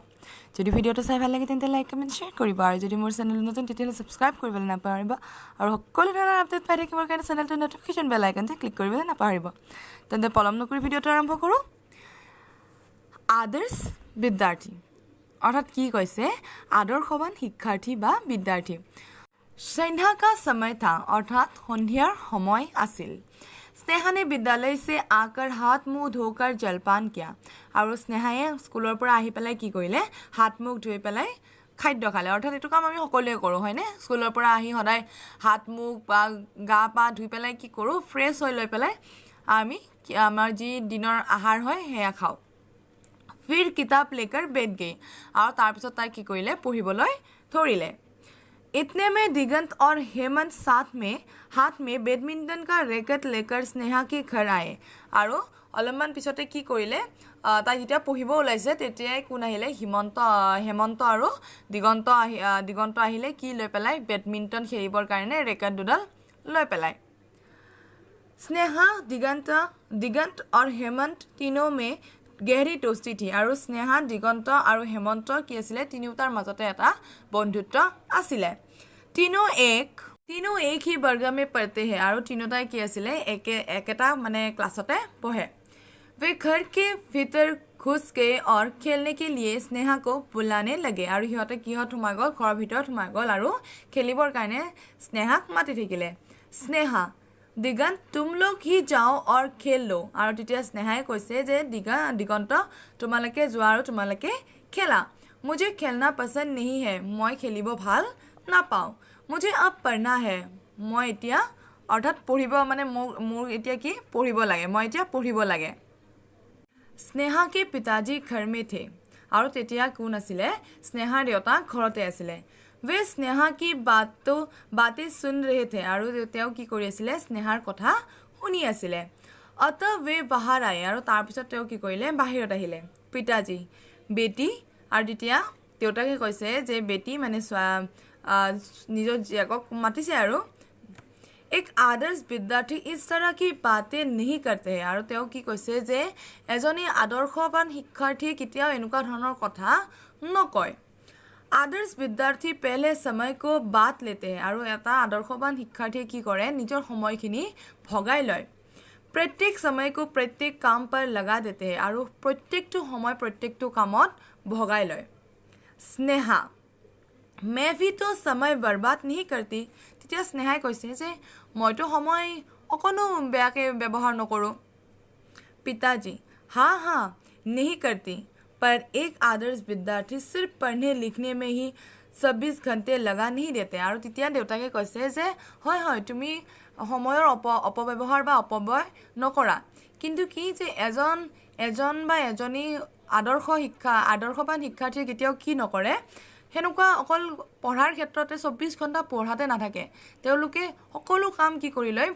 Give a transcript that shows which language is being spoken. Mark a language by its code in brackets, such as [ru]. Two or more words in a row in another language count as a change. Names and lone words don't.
[as] যদি ভিডিঅ'টো চাই ভাল লাগে তেন্তে লাইক কমেণ্ট শ্বেয়াৰ কৰিব আৰু যদি মোৰ চেনেল নতুন তেতিয়াহ'লে ছাবস্ক্ৰাইব কৰিবলৈ নাপাহৰিব আৰু সকলো ধৰণৰ আপডেট পাই থাকিবৰ কাৰণে চেনেলটোৰ নটিফিকেশ্যন বেল আইকনটো ক্লিক কৰিবলৈ নাপাহৰিব। তেন্তে পলম নকৰি ভিডিঅ'টো আৰম্ভ কৰোঁ। আদৰ্শ বিদ্যাৰ্থী অৰ্থাৎ কি কৈছে? আদৰ্শৱান শিক্ষাৰ্থী বা বিদ্যাৰ্থী। [hi] संध्या का समय था [as] अर्थात সন্ধিয়াৰ সময় আছিল। [hi] स्नेहा ने विद्यालय से आकर हाथ मुंह धोकर जलपान किया [as] আৰু স্নেহায়ে স্কুলৰ পৰা আহি পেলাই কি কৰিলে? হাত মুখ ধুই পেলাই খাদ্য খালে। অৰ্থাৎ এইটো কাম আমি সকলোৱে কৰোঁ হয়নে? স্কুলৰ পৰা আহি সদায় হাত মুখ বা গা পা ধুই পেলাই কি কৰোঁ? ফ্ৰেছ হৈ লৈ পেলাই আমি আমাৰ যি দিনৰ আহাৰ হয় সেয়া খাওঁ। [hi] फिर किताब लेकर बैठ गई [as] আৰু তাৰপিছত তাই কি কৰিলে? পঢ়িবলৈ ধৰিলে। [hi] इतने में दिगंत और हेमंत हाथ में बैडमिंटन का रैकेट लेकर स्नेहा के घर आए [as] আৰু অলপমান পিছতে কি কৰিলে? তাই যেতিয়া পঢ়িব ওলাইছে তেতিয়াই কোন আহিলে? হেমন্ত আৰু দিগন্ত আহিলে কি লৈ পেলাই? বেডমিণ্টন খেলিবৰ কাৰণে ৰেকেট দুডাল লৈ পেলাই। [hi] स्नेहा दिगंत और हेमंत तीनों में गहरी दोस्ती थी [as] আৰু স্নেহা দিগন্ত আৰু হেমন্ত কি আছিলে? তিনিওটাৰ মাজতে এটা বন্ধুত্ব আছিলে। [hi] तीनों एक ही वर्ग में पढ़ते हैं [as] আৰু তিনিওটাই কি আছিলে? একেটা মানে ক্লাছতে পঢ়ে। [hi] वे घर के भीतर घुस गए और खेलने के लिए स्नेहा को बुलाने लगे [as] আৰু সিহঁতে কিহত সোমাই গ'ল? ঘৰৰ ভিতৰত সোমাই গ'ল আৰু খেলিবৰ কাৰণে স্নেহাক মাতি থাকিলে। স্নেহা [hi] दिगंत तुम लोग ही जाओ और खेल लो [as] আৰু তেতিয়া স্নেহাই কৈছে যে দিগন্ত তোমালোকে যোৱা আৰু তোমালোকে খেলা। [hi] मुझे खेलना पसंद नहीं है [as] মই খেলিব ভাল নাপাওঁ। [hi] मुझे अब पढ़ना है [as] মই এতিয়া অৰ্থাৎ পঢ়িব মানে মোৰ এতিয়া কি পঢ়িব লাগে, মই এতিয়া পঢ়িব লাগে। [hi] स्नेहा के पिताजी घर में थे [as] আৰু তেতিয়া কোন আছিলে? স্নেহাৰ দেউতা ঘৰতে আছিলে। [hi] वे स्नेहा की बातें सुन रहे थे [as] আৰু তেওঁ কি কৰি আছিলে? স্নেহাৰ কথা শুনি আছিলে। [hi] अतः वे बाहर आए [as] আৰু তাৰপিছত তেওঁ কি কৰিলে? বাহিৰত আহিলে। [hi] पिताजी बेटी [as] আৰু তেতিয়া দেউতাকে কৈছে যে বেটি মানে নিজৰ জীয়েকক মাতিছে আৰু [hi] एक आदर्श विद्यार्थी इस तरह की बातें नहीं करते हैं [as] আৰু তেওঁ কি কৈছে যে এজনী আদৰ্শৱান শিক্ষাৰ্থীয়ে কেতিয়াও এনেকুৱা ধৰণৰ কথা নকয়। [hi] आदर्श विद्यार्थी पहले समय को बात लेते हैं [as] আৰু এটা আদৰ্শৱান শিক্ষাৰ্থীয়ে কি কৰে? নিজৰ সময়খিনি ভগাই লয়। [hi] प्रत्येक समय को प्रत्येक काम पर लगा देते हैं [as] আৰু প্ৰত্যেকটো সময় প্ৰত্যেকটো কামত ভগাই লয়। স্নেহা [hi] मैं भी तो समय बर्बाद नहीं करती [as] তেতিয়া স্নেহাই কৈছে যে মইতো সময় অকনো বেয়াকে ব্যৱহাৰ নকৰোঁ। [hi] पिताजी हाँ नहीं करती पर एक आदर्श विद्यार्थी सिर्फ पढ़ने लिखने में ही 26 घंटे लगा नहीं देते [as] আৰু তেতিয়া দেউতাকে কৈছে যে হয় তুমি সময়ৰ অপব্যৱহাৰ বা অপব্যয় নকৰা, কিন্তু কি যে এজন বা এজনী আদৰ্শৱান শিক্ষাৰ্থীয়ে কেতিয়াও কি নকৰে? সেনেকুৱা অকল পঢ়াৰ ক্ষেত্ৰতে 24 ঘণ্টা পঢ়াতে নাথাকে, তেওঁলোকে সকলো কাম কি কৰি লয়?